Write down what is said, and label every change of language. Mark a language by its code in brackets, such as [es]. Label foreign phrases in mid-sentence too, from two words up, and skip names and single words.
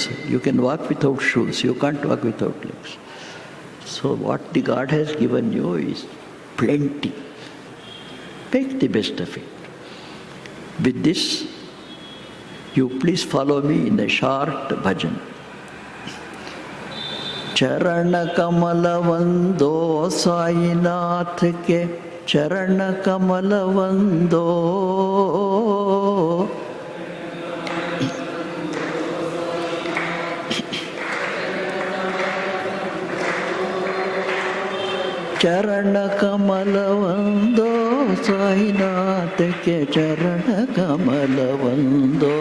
[en] You can walk without shoes. You can't walk without legs. So what the God has given you is plenty. Make the best of it. With this, you please follow me in a short bhajan. [hi] चरण कमल वंदो साईनाथ के, चरण कमल वंदो। चरण कमल वंदो साईनाथ के, चरण कमल वंदो।